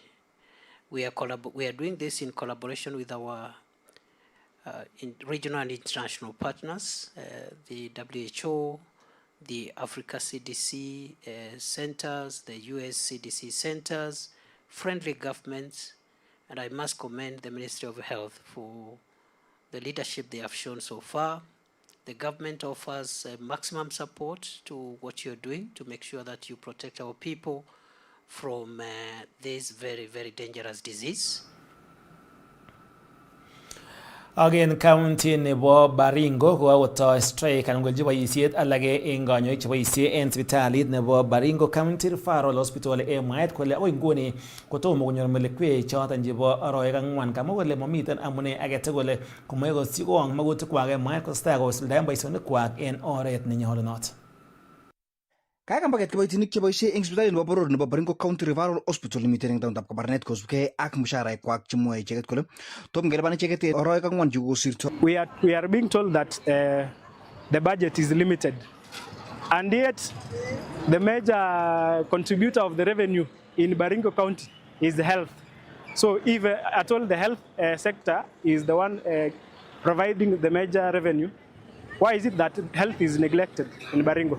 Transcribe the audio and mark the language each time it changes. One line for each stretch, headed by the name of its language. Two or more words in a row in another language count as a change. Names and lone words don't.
English: We are doing this in collaboration with our regional and international partners, the WHO, the Africa CDC centers, the US CDC centers, friendly governments, and I must commend the Ministry of Health for the leadership they have shown so far. The government offers maximum support to what you're doing to make sure that you protect our people from this very, very dangerous disease. Again,
Kalenjin: county nebo Baringo kokoto strike anan kolji boisiet alage eng kanyoik cheboisie eng sipitalit nebo Baringo County Referral Hospital mwaet kole akoi nguni kotomo konyor melekwek choton chebo aroek ang'wan, kamwa kole mamiten amune age tugul komoe kosikong magutikwak mwaet kostai kosuldaen boisionikwak eng oret nenyolunot. Kakambaget kiboitinik cheboisie eng sipitalit nebo boror nebo Baringo County Referral Hospital limiten eng tauntab Kabarnet kosubkei ak musharaikwak chemwoe icheket kole tom kelipan icheket aroek ang'wan chekosirto.
English: We are being told that the budget is limited, and yet the major contributor of the revenue in Baringo County is the health. So if at all the health sector is the one providing the major revenue, why is it that health is neglected in Baringo?